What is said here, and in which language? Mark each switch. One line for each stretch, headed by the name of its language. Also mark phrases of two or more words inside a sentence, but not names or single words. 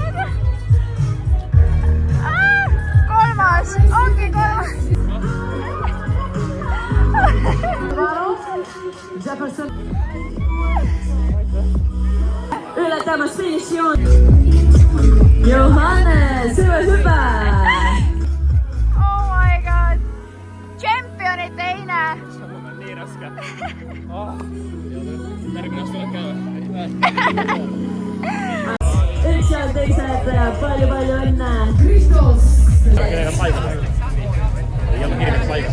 Estonian: 3. ongi 3. Jefferson. Ületamas finišijoon. Johannes, hüppe!
English: Oh my god!
Estonian: Tšempioni teine! See on nii raske. Järgmine aasta oled ka või? Üks ja teised, palju õnne! Kristos! Neil on paigas. Ei ole kirjaks paigas.